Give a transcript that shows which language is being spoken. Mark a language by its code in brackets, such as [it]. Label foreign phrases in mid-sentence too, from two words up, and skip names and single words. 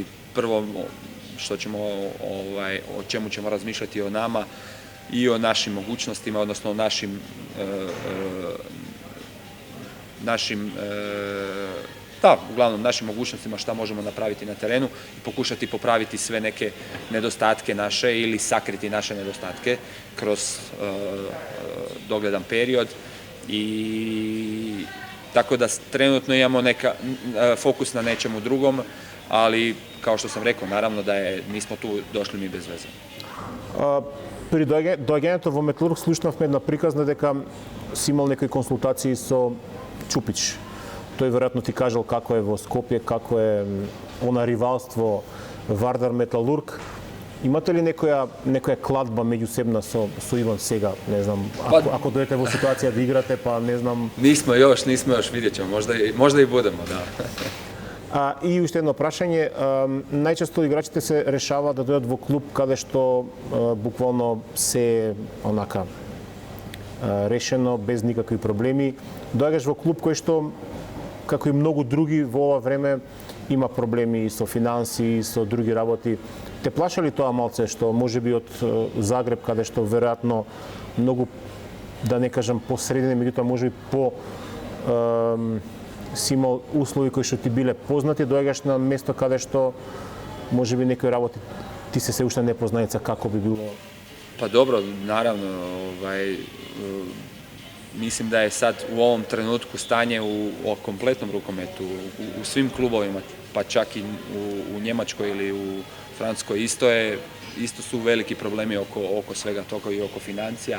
[hr] Prvo o čemu ćemo razmišljati o nama i o našim mogućnostima, odnosno o uglavnom našim mogućnostima šta možemo napraviti na terenu i pokušati popraviti sve neke nedostatke naše ili sakriti naše nedostatke kroz dogledan period. I tako da trenutno imamo fokus na nečemu drugom, ali kao što sam rekao, naravno da nismo tu došli mi bez veze. [mk] При доаѓањето во Металург слушнавме една приказна дека си имал некои консултации со Чупич. Тој веројатно ти кажал како е во Скопје, како е она ривалство Вардар Металург. Имате ли некоја кладба меѓусебна со Иван сега, не знам, ако дојдете во ситуација да играте, па не знам... [hr] Nismo još, vidjet ćemo, možda i budemo, da. [mk] И уште едно прашање, најчесто играчите се решаваат да дојдат во клуб каде што буквално се онака решено, без никакви проблеми. Доаѓаш во клуб кој што, како и многу други во ова време, има проблеми со финанси, со други работи. Те плаша ли тоа малце што можеби од Загреб, каде што веројатно многу, да не кажам посредни, меѓутоа можеби си имал услови кои што ти биле познати, доаѓаш на место каде што можеби некои работи ти се уште непознаница, како би било [hr] Pa dobro, naravno, mislim da je sad u ovom trenutku stanje u kompletnom rukometu, u svim klubovima, pa čak i u Njemačkoj ili u Francuskoj isto su veliki problemi oko svega toga i oko financija.